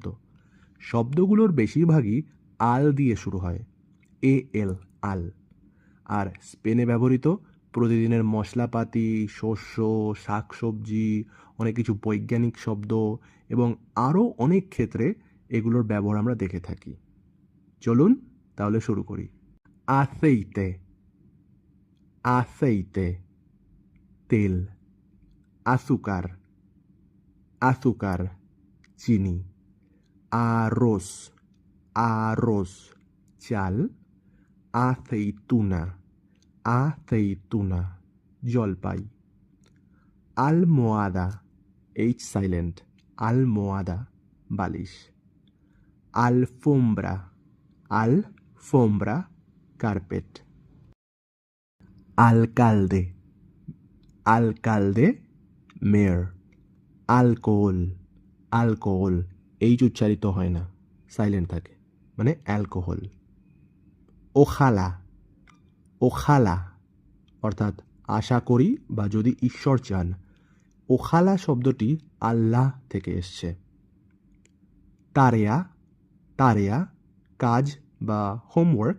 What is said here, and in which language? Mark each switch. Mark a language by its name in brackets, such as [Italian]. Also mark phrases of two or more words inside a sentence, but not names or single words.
[Bangla] শব্দগুলোর বেশিরভাগই আল দিয়ে শুরু হয়, এল, আল। আর স্পেনে ব্যবহৃত প্রতিদিনের মশলাপাতি, শস্য, শাকসবজি, অনেক কিছু বৈজ্ঞানিক শব্দ এবং আরও অনেক ক্ষেত্রে এগুলোর ব্যবহার আমরা দেখে থাকি। চলুন তাহলে শুরু করি। [Spanish] aceite, aceite, [Bangla] তেল। [Spanish] azúcar, azúcar, চিনি। arroz, arroz, চাল। aceituna, aceituna, জলপাই। almohada, [English] H silent, [Spanish] almohada, বালিশ। alfombra, alfombra, কার্পেট। alcalde, alcalde, মেয়র। alcohol, alcohol, [Bangla] H উচ্চারিত হয় না, সাইলেন্ট থাকে, মানে অ্যালকোহল। ওখালা, ওখালা অর্থাৎ আশা করি বা যদি ঈশ্বর চান। ওখালা শব্দটি আল্লাহ থেকে এসছে। তারেয়া, তারেয়া, কাজ বা হোমওয়ার্ক।